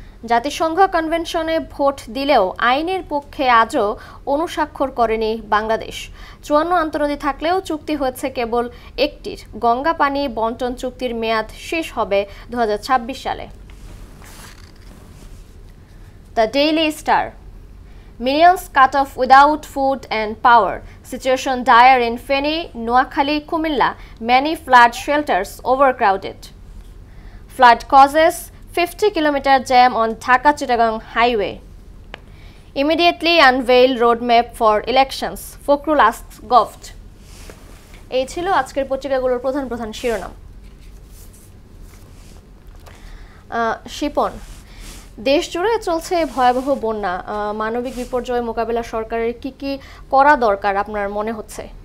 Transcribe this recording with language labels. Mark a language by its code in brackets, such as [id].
[bn] জাতিসংঘ কনভেনশনে ভোট দিলেও আইনের পক্ষে আজও অনুস্বাক্ষর করেনি বাংলাদেশ। 54 আন্তনদী থাকলেও চুক্তি হয়েছে কেবল একটির। গঙ্গা পানি বন্টন চুক্তির মেয়াদ শেষ হবে 2026 সালে। [en] The Daily Star. Millions cut off without food and power. Situation dire in Feni, Noakhali, Kumilla. Many flood shelters overcrowded. Flood causes 50-kilometer jam on Dhaka-Chittagong highway. Immediately unveil roadmap for elections. Fokhrul asks Govt. [bn] এই ছিল আজকের পত্রিকাগুলোর প্রধান প্রধান শিরোনাম। শিপন, দেশ জুড়ে চলছে ভয়াবহ বন্যা। মানবিক বিপর্যয় মোকাবেলা সরকারের কি কি করা দরকার আপনার মনে হচ্ছে?